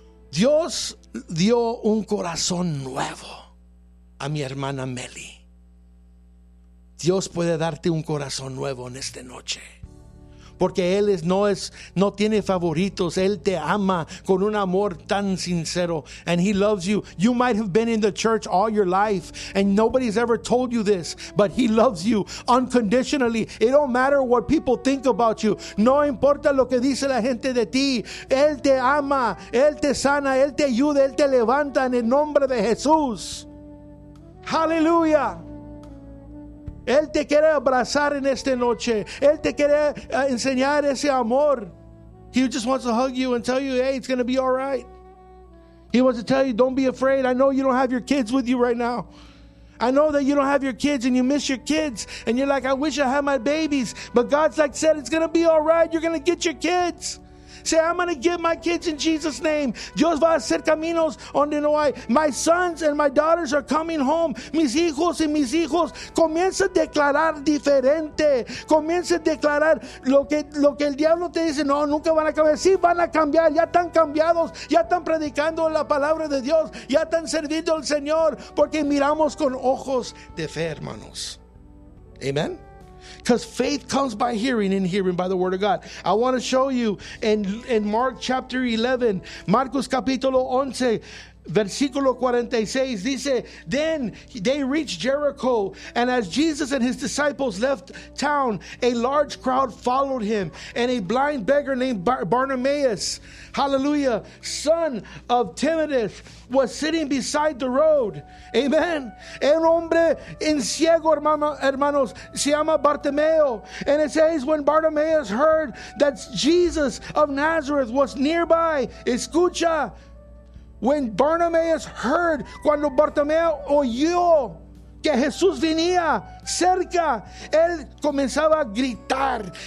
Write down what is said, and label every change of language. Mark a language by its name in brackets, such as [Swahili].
[Spanish] Dios dio un corazón nuevo a mi hermana Melly. Dios puede darte un corazón nuevo en esta noche. Porque Él no tiene favoritos. Él te ama con un amor tan sincero. [English] And He loves you. You might have been in the church all your life, and nobody's ever told you this, but He loves you unconditionally. It don't matter what people think about you. [Spanish] No importa lo que dice la gente de ti. Él te ama. Él te sana. Él te ayuda. Él te levanta en el nombre de Jesús. Hallelujah. Él te quiere abrazar en esta noche. Él te quiere enseñar ese amor. [English] He just wants to hug you and tell you, hey, it's going to be all right. He wants to tell you, don't be afraid. I know you don't have your kids with you right now. I know that you don't have your kids and you miss your kids. And you're like, I wish I had my babies. But God's like said, it's going to be all right. You're going to get your kids. Say, I'm going to get my kids in Jesus' name. [Spanish] Dios va a hacer caminos donde no hay. [English] My sons and my daughters are coming home. [Spanish] Mis hijos y mis hijos. Comienza a declarar diferente. Comienza a declarar lo que el diablo te dice. No, nunca van a cambiar. Sí, van a cambiar. Ya están cambiados. Ya están predicando la palabra de Dios. Ya están sirviendo al Señor. Porque miramos con ojos de fe, hermanos. Amen. [English] Because faith comes by hearing and hearing by the word of God. I want to show you in Mark chapter 11. [Spanish] Marcos capítulo 11, versículo 46. Dice, [English] then they reached Jericho. And as Jesus and his disciples left town, a large crowd followed him. And a blind beggar named Bartimaeus, hallelujah, son of Timaeus, was sitting beside the road. Amen. [Spanish] Un hombre en ciego, hermanos, se llama Bartimeo. [English] And it says, when Bartimaeus heard that Jesus of Nazareth was nearby, [Spanish] escucha, [English] when Bartimaeus heard, [Spanish] cuando Bartimeo oyó que Jesús venía cerca, él comenzaba a gritar.